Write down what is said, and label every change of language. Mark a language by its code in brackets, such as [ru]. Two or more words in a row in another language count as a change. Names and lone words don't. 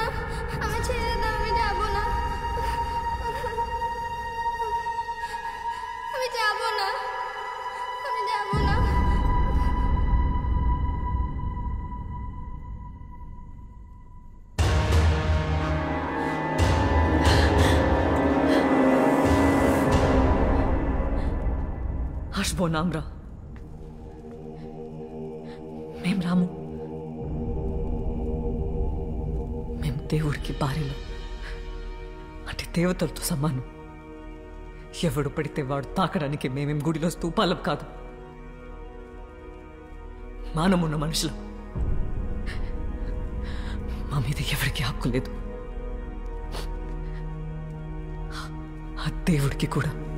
[bn] আমি ছেড়ে দাও, আমি যাব না। আমি যাব না, আমি যাব না। আসবো না আমরা, [te] మేము రాము. మేము దేవుడికి భార్యలు, అంటే దేవతలతో సమానం. ఎవడు పడితే వాడు తాకడానికి మేమేం గుడిలో స్తూపాలం కాదు. మానమున్న మనుషులం. మా మీద ఎవరికి హక్కు లేదు. ఆ దేవుడికి కూడా.